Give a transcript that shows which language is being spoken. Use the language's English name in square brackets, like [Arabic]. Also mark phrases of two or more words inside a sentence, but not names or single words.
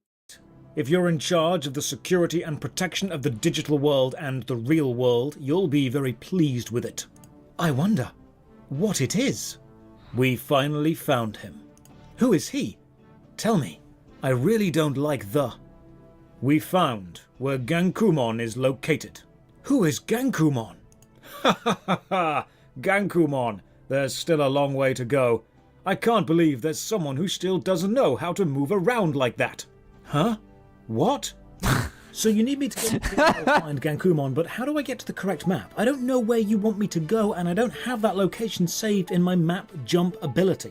[English] If you're in charge of the security and protection of the digital world and the real world, you'll be very pleased with it. I wonder what it is. We finally found him. Who is he? Tell me. I really don't like the... We found where Gankumon is located. Who is Gankumon? Ha ha ha ha! Gankumon. There's still a long way to go. I can't believe there's someone who still doesn't know how to move around like that. Huh? What? So you need me to go find Gankumon, but how do I get to the correct map? I don't know where you want me to go, and I don't have that location saved in my map jump ability.